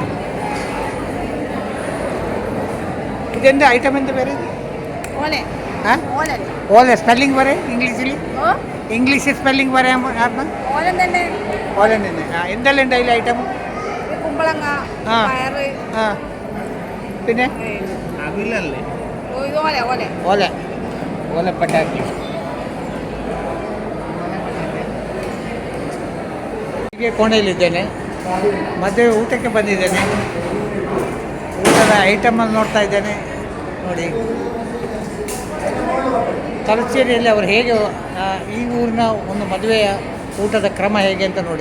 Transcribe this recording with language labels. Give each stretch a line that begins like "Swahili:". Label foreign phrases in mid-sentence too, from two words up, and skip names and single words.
Kannada: ಇದೆಂದು ಐಟಮ್ ಎಂತ ಬೇರೆ? ಓಲೆ. ಹಾಂ, ಓಲೆ ಸ್ಪೆಲ್ಲಿಂಗ್ ಬರೇ ಇಂಗ್ಲೀಷಲ್ಲಿ? ಇಂಗ್ಲೀಷ್
Malayalam: ಸ್ಪെല്ലിംഗ് പറയാൻ ഓലൻ തന്നെ. ഓലൻ തന്നെ. എന്തെല്ലാം ഉണ്ട് അതിൽ ഐറ്റം? കുമ്പളങ്ങ, പയറ്. ആ, പിന്നെ ഓല ഓല ഓല ഓല
Kannada: ಪಟಾಕಿ. ಹೀಗೆ ಕೋಣೆಯಲ್ಲಿದ್ದೇನೆ. ಮದುವೆ ಊಟಕ್ಕೆ ಬಂದಿದ್ದೇನೆ. ಊಟದ ಐಟಮನ್ನು ನೋಡ್ತಾ ಇದ್ದೇನೆ. ನೋಡಿ, ತಲಚೇರಿಯಲ್ಲಿ ಅವರು ಹೇಗೆ ಈ ಊರಿನ ಒಂದು ಮದುವೆಯ ಊಟದ ಕ್ರಮ ಹೇಗೆ ಅಂತ ನೋಡಿ.